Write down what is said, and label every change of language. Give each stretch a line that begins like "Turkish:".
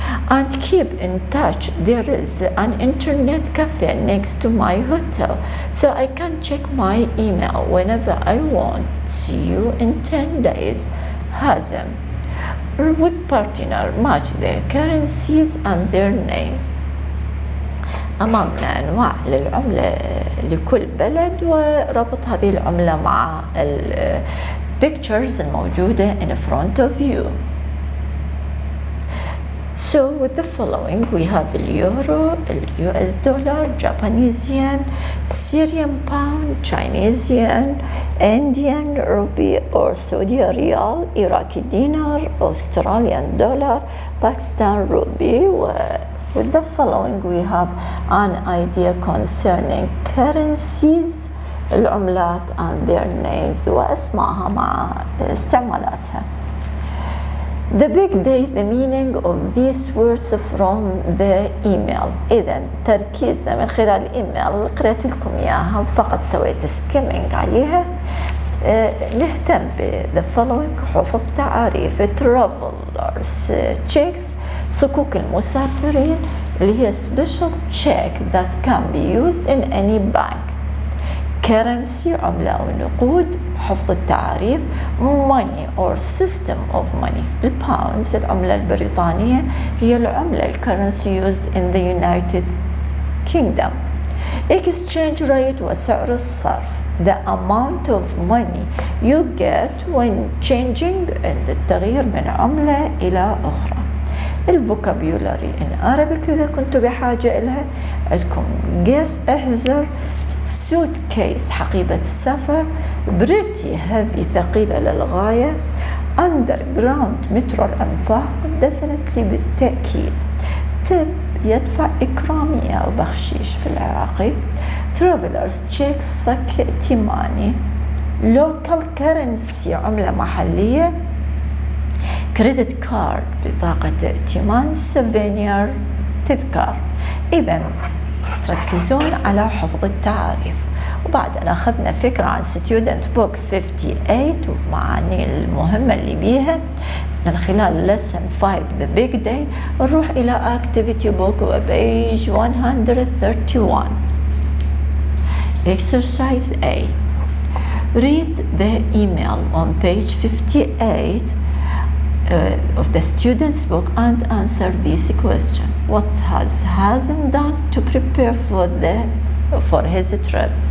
English: And keep in touch. There is an internet cafe next to my hotel, so I can check my email whenever I want. See you in 10 days. Hazem. With partner, match their currencies and their name.
Arabic: أمامنا أنواع للعملة لكل بلد وربط هذه العملة مع pictures الموجودة
English: in front of you. So with the following, we have Euro, US dollar, Japanese yen, Syrian pound, Chinese yen, Indian rupee or Saudi riyal, Iraqi dinar, Australian dollar, Pakistan rupee. With the following, we have an idea concerning currencies, العملات and their names
Arabic: وأسمائها مع استعمالاتها.
English: The big day, the meaning of these words from the email.
Arabic: إذن تركيزنا من خلال الإيميل اللي قرأت لكم إياها فقط سويت سكيمينج عليها. نهتم ب
English: the following
Arabic: حفظ تعاريف
English: travelers checks
Arabic: صكوك المسافرين اللي هي
English: special check that can be used in any bank.
Arabic: currency عملة أو نقود حفظ التعاريف.
English: money or system of money
Arabic: الباوندز العملة البريطانية هي العملة الكرنسي
English: used in the United Kingdom. exchange rate
Arabic: وسعر الصرف
English: the amount of money you get when changing
Arabic: عند التغيير من عملة إلى أخرى. الفوكابيولاري
English: in Arabic
Arabic: إذا كنتوا بحاجة إلها عندكم guess احذر suitcase حقيبة السفر بريتي heavy ثقيلة للغاية underground مترو الأنفاق definitely بالتأكيد tip يدفع إكرامية أو بخشيش بالعراقي travelers check صك ائتماني local currency عملة محلية credit card بطاقة ائتمان souvenir تذكار. إذن تركزون على حفظ التعاريف. وبعد أن أخذنا فكرة عن
English: student book 58
Arabic: ومعاني المهمة اللي بيها من خلال
English: lesson 5 the big day
Arabic: نروح إلى activity book وبيج 131.
English: exercise A. read the email on page 58 of the student's book and answer this question. What has Hazem done to prepare for his trip?